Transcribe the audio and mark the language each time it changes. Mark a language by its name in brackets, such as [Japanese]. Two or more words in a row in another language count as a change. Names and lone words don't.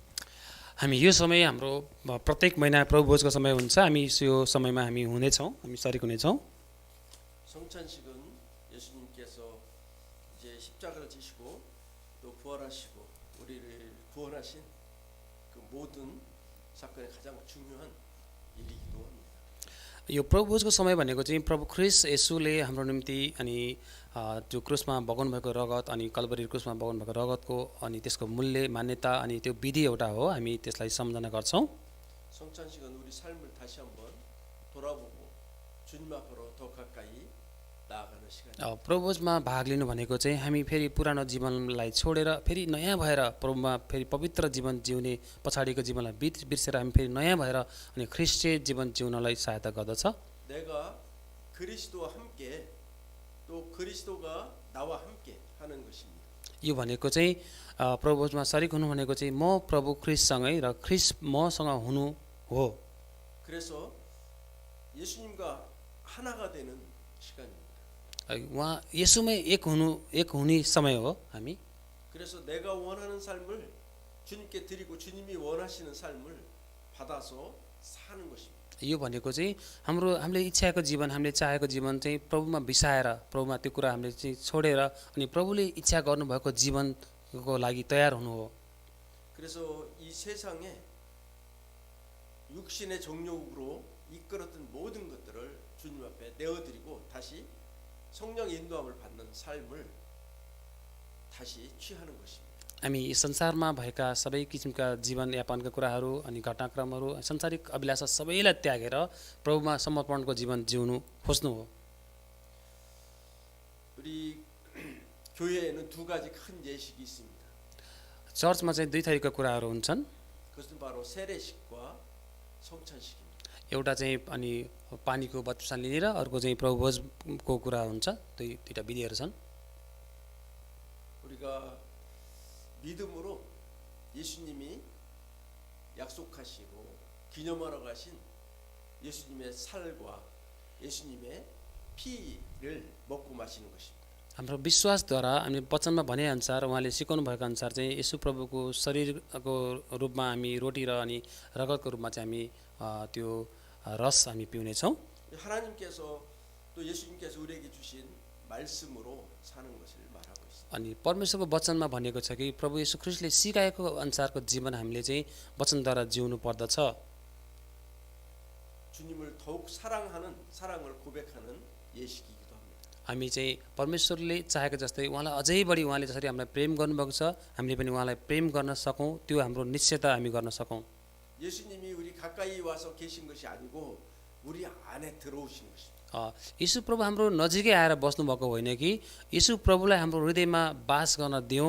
[Nepali] हामी यो समय हाम्रो प्रत्येक महिना प्रभु भोजको समय हुन्छ। हामी यो समयमा हामी हुनेछौँ, हामी सरिक हुनेछौँ। [Korean] 성찬식은 예수님께서 이제 십자가를 지시고 또 부활하시고 우리를 구원하신 그 모든 사건의 가장 중요한 일이기도 합니다. [Nepali] यो प्रभु भोजको समय भनेको चाहिँ प्रभु ख्रिस्ट येशूले हाम्रो निम्ति अनि त्यो क्रुसमा बगाउनु भएको रगत अनि कल्भरी क्रुसमा बगाउनु भएको रगतको अनि त्यसको मूल्य मान्यता अनि त्यो विधि एउटा हो। हामी त्यसलाई सम्झना गर्छौँ। [Korean] 성찬식은 우리 삶을 다시 한번 돌아보고 주님 앞으로 더 가까이 나아가는 시간입니다. [Nepali] प्रभु भोजमा भाग लिनु भनेको चाहिँ हामी फेरि पुरानो जीवनलाई छोडेर फेरि नयाँ भएर प्रभुमा फेरि पवित्र जीवन जिउने, पछाडिको जीवनलाई बिर्सेर हामी फेरि नयाँ भएर अनि ख्रिस्टीय जीवन जिउनलाई सहायता गर्दछ। [Korean] 내가 그리스도와 함께 또 그리스도가 나와 함께 하는 것입니다. [Nepali] यो भनेको चाहिँ प्रभु भोजमा सरिक हुनु भनेको चाहिँ म प्रभु ख्रिस्टसँगै र ख्रिस्ट मसँग हुनु हो। [Korean] 그래서 예수님과 하나가 되는 시간입니다. [Nepali] उहाँ यसुमै एक हुने समय हो हामी। [Korean] 그래서 내가 원하는 삶을 주님께 드리고 주님이 원하시는 삶을 받아서 사는 것입니다. [Nepali] यो भनेको चाहिँ हामीले इच्छाको जीवन, हामीले चाहेको जीवन चाहिँ प्रभुमा बिसाएर, प्रभुमा त्यो कुरा हामीले चाहिँ छोडेर अनि प्रभुले इच्छा गर्नुभएको जीवनको लागि तयार हुनु हो। [Korean] 그래서 이 세상에 육신의 정욕으로 이끌었던 모든 것들을 주님 앞에 내어드리고 다시 성령 인도함을 받는 삶을 다시 취하는 것입니다. [Nepali] हामी यस संसारमा भएका सबै किसिमका जीवनयापनका कुराहरू अनि घटनाक्रमहरू, संसारिक अभिलाषा सबैलाई त्यागेर प्रभुमा समर्पणको जीवन जिउनु खोज्नु हो। [Korean] 우리 교회에는 두 가지 큰 예식이 있습니다. [Nepali] चर्चमा चाहिँ दुई थरीका कुराहरू हुन्छन्। [Korean] 그것은 바로 세례식과 성찬식입니다. [Nepali] एउटा चाहिँ अनि पानीको बत्तिस्मा लिने र अर्को चाहिँ प्रभु भोजको कुरा हुन्छ। दुईटा विधिहरू छन्। [Korean] 우리가 믿음으로 예수님이 약속하시고 기념하러 가신 예수님의 살과 예수님의 피를 먹고 마시는 것입니다. [Nepali] हाम्रो विश्वासद्वारा हामी वचनमा भनेअनुसार उहाँले सिकाउनु भएको अनुसार चाहिँ येशू प्रभुको शरीरको रूपमा हामी रोटी र अनि रगतको रूपमा चाहिँ हामी त्यो रस हामी पिउनेछौँ। [Korean] 하나님께서 또 예수님께서 우리에게 주신 말씀으로 사는 것을 말하고 있습니다. [Nepali] अनि परमेश्वरको वचनमा भनेको छ कि प्रभु येशू ख्रिस्टले सिकाएको अनुसारको जीवन हामीले चाहिँ वचनद्वारा जिउनु पर्दछ। [Korean] 주님을 더욱 사랑하는 사랑을 고백하는 예식이기도 합니다. [Nepali] हामी चाहिँ परमेश्वरले चाहेको जस्तै उहाँलाई अझै बढी उहाँले जसरी हामीलाई प्रेम गर्नुभएको छ हामीले पनि उहाँलाई प्रेम गर्न सकौँ, त्यो हाम्रो निश्चयता हामी गर्न सकौँ। [Korean] 예수님이 우리 가까이 와서 계신 것이 아니고 우리 안에 들어오신 것입니다. [Nepali] येशू प्रभु हाम्रो नजिकै आएर बस्नुभएको होइन कि येशू प्रभुलाई हाम्रो हृदयमा बास गर्न दिउँ।